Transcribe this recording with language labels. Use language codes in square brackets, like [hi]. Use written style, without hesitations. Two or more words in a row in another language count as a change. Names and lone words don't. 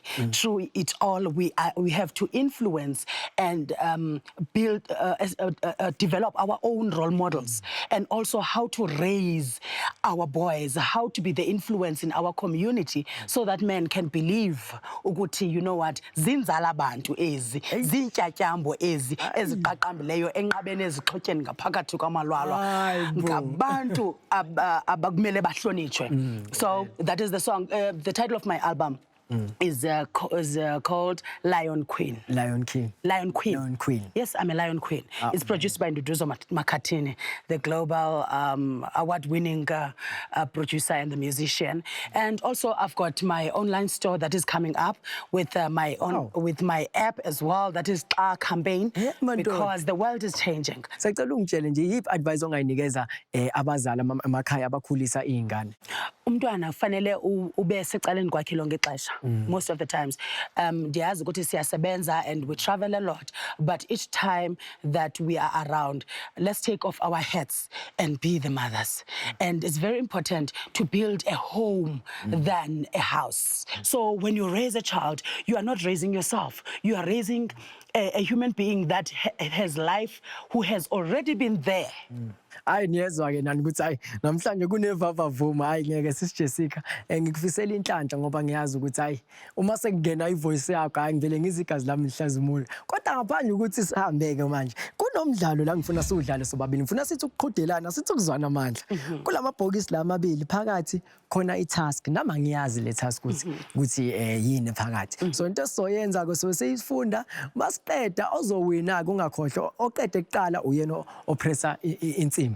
[en] Through it all, we have to influence and build, develop our own role models, and also how to raise our boys, how to be the influence in our community, so that men can believe, you know what, [xh] zinzala bantu ezi, zintyatyambo ezi, eziqaqambileyo enqabeni ezixhotyeni ngaphakathi kwamalwalwa, ngabantu abakumele bahlonitshwe. [en] So that is the song, the title of my album. is called Lion Queen. Lion King. Lion Queen. Lion Queen. Yes, I'm a Lion Queen. It's produced by Nduduzo Mokghatle, the global award-winning producer and the musician. And also, I've got my online store that is coming up with with my app as well. That is our campaign, because the world is changing. [zu] Sacela ungitshele nje yiphi advice ongayinikeza abazali emakhaya abakhulisa izingane. [xh] Umntwana fanele ube secaleni kwakhe lonke ixesha [en] most of the times. [xh] Ndiyazi ukuthi siyasebenza [en] and we travel a lot, but each time that we are around, let's take off our hats and be the mothers. And it's very important to build a home than a house. So when you raise a child, you are not raising yourself. You are raising a human being that has life, who has already been there. [zu] Hayi niyezwa ke nani ukuthi hayi namhlanje kunevava vuma hayi ngeke sisijessica ngikufisela inhlanhla ngoba ngiyazi ukuthi hayi uma sekungena ivoice yakho hayi ngivele ngizigazi lami lihlazimule kodwa ngaphandle ukuthi sihambeke manje kunomdlalo la ngifuna siwudlale sobabili ngifuna sithi ukuqhudelana sithi ukuzwana amandla kulamabhokisi la amabili phakathi khona itask nama ngiyazi le task ukuthi yini phakathi so into esizoyenza ke so seyifunda masiqeda ozowina ke ungakhohlwa oqede kuqala uyena opressa insimbi